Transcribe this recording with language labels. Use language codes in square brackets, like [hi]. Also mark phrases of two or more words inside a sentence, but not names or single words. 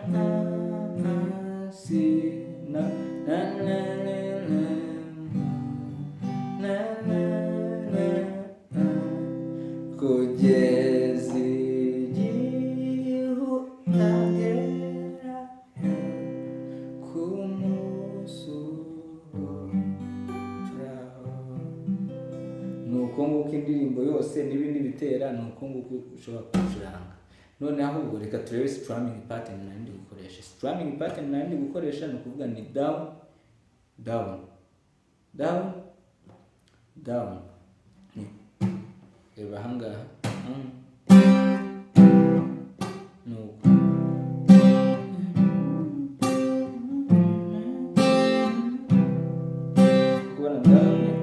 [rw] C na kugeza igihe utagera ku nuko nguko indirimbo yose n'ibindi bitera nuko nguko ushobora kucuranga. None ahubwo reka turebe [en] strumming pattern [rw] nandi gukoresha. [en] Strumming pattern [rw] nandi gukoresha no kuvuga ni [en] down down down down. [rw] Eba hangaha nuko kubona down